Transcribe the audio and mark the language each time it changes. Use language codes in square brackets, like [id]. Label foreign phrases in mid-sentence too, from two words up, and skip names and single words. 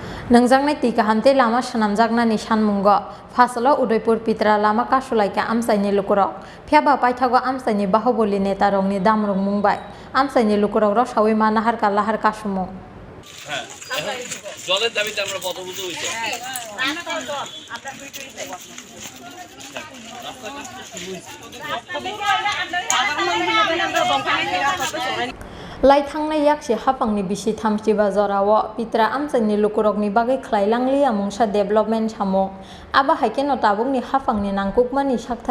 [trp] Nangjangnai tika hamte lama shanamjaknani sanmungo fasalo Udaipur Pitra lama kasulaika amsaini lukurok phiaba paithago amsaini bahubali neta rokni damrok mungbai amsaini lukurok rok sawi manahar kalahar kasumung [bn] জলের দাবিতে আমরা পথবুদ্ধ হইছি [trp] Lai thangnai yakse hapangni bisi thamchi bazarao Pitra amsaini lukurokni bagai khlailangli amungsa development samung aba haikeno tabungni hapangni nangkukmani sakthar